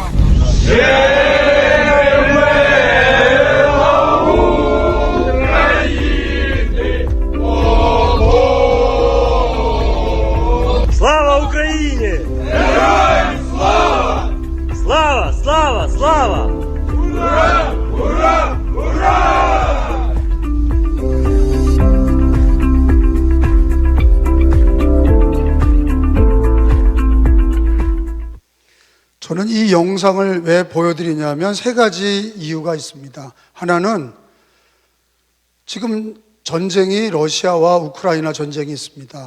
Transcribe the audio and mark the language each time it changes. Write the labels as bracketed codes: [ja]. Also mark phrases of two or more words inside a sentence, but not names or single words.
[uk] Слава Україні! Героям слава! Слава, слава, слава! Ура! Ура! Ура! [ko] 저는 이 영상을 왜 보여드리냐면 세 가지 이유가 있습니다. 하나는 지금 전쟁이 러시아와 우크라이나 전쟁이 있습니다.